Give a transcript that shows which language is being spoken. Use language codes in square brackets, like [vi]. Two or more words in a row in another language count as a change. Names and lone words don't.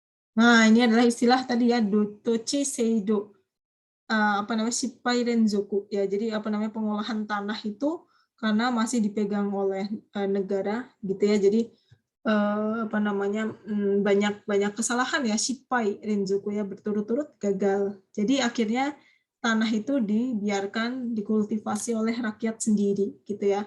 [id] Nah, ini adalah istilah tadi ya, [ja] dotochi seido. Shippai renzoku ya. [id] Jadi pengolahan tanah itu karena masih dipegang oleh negara gitu ya. Jadi banyak kesalahan ya, [ja] shippai renzoku [id] ya, berturut-turut gagal. Jadi akhirnya tanah itu dibiarkan dikultivasi oleh rakyat sendiri gitu ya.